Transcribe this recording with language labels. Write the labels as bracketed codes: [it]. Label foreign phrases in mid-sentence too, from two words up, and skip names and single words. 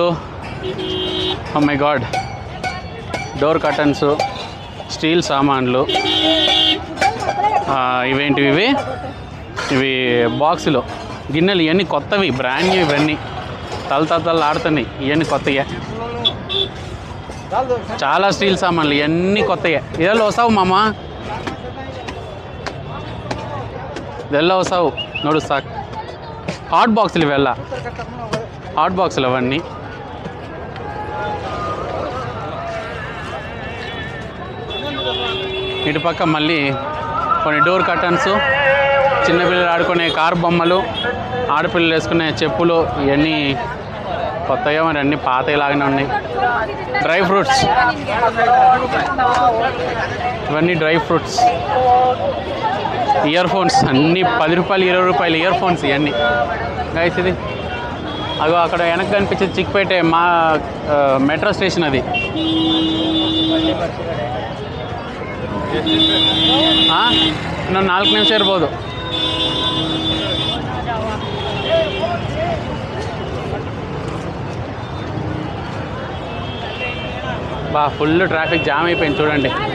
[en] oh my god, door curtains, [te] స్టీల్ సామాన్లు. ఇవేంటివి? ఇవి బాక్సులు, గిన్నెలు. ఇవన్నీ కొత్తవి, [en] brand new. [te] ఇవన్నీ తల ఆడుతున్నాయి. ఇవన్నీ కొత్తయే, చాలా స్టీల్ సామాన్లు. ఇవన్నీ కొత్తయే. [kn] ಇದೆಲ್ಲ ಹೊಸವು ಮಾಮ, ಇದೆಲ್ಲ ಹೊಸವು ನೋಡು. ಸಾಕು. [te] హాట్ బాక్సులు ఇವೆಲ್ಲ, హాట్ బాక్సులు అవన్నీ. ఇటు పక్క మళ్ళీ కొన్ని [en] door curtains, [te] చిన్నపిల్లలు ఆడుకునే కార్ బొమ్మలు, ఆడపిల్లలు వేసుకునే చెప్పులు. ఇవన్నీ కొత్తగా, మరి అన్నీ పాతలాగానే ఉన్నాయి. [en] dry fruits, [te] ఇవన్నీ [en] dry fruits. [te] ఇయర్ ఫోన్స్ అన్నీ 10 రూపాయలు 20 రూపాయలు ఇయర్ ఫోన్స్ ఇవన్నీ. గైస్, ఇది అగో అక్కడ వెనక్కి కనిపించేది చిక్పేట మా [en] metro station. [kn] అది ಇನ್ನೊಂದು 4 ನಿಮಿಷ ಇರ್ಬೋದು. [te] బా [en] full traffic jam [te] అయిపోయింది చూడండి.